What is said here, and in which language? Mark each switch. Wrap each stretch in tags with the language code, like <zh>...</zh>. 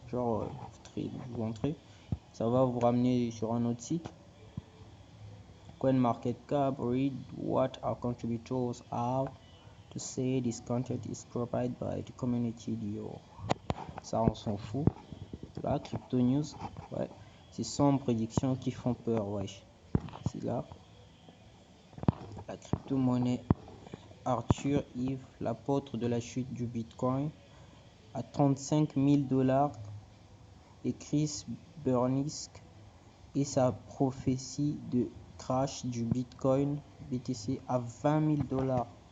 <fr>Genre, vous entrez, ça va vous ramener sur un autre site.</fr> <en>CoinMarketCap, read what our contributors have to say. This content is provided by the community.</en> <fr>Ça, on s'en fout. Là, Crypto News, ouais. Ces sombres prédictions qui font peur, wesh. C'est là. La crypto-monnaie. Arthur Yves, l'apôtre de la chute du Bitcoin, à 35 000 $, et Chris Burnisk et sa prophétie de crash du Bitcoin BTC à 20 000 $.</fr>